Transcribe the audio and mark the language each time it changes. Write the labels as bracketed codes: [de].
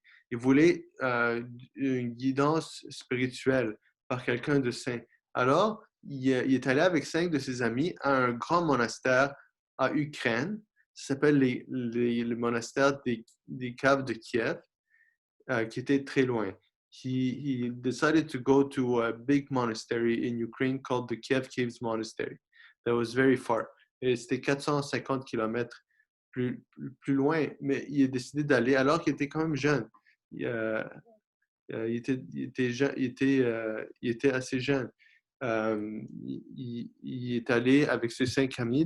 [fr] Il voulait une guidance spirituelle par quelqu'un de saint. Alors, il est allé avec 5 de ses amis à un grand monastère à Ukraine. Ça s'appelle le monastère des caves de Kiev, qui était très loin. [en] He decided to go to a big monastery in Ukraine called the Kiev Caves Monastery. That was very far. [fr] Et c'était 450 kilomètres plus loin, mais il a décidé d'aller alors qu'il était quand même jeune. Il était assez jeune. il est allé avec ses 5 amis.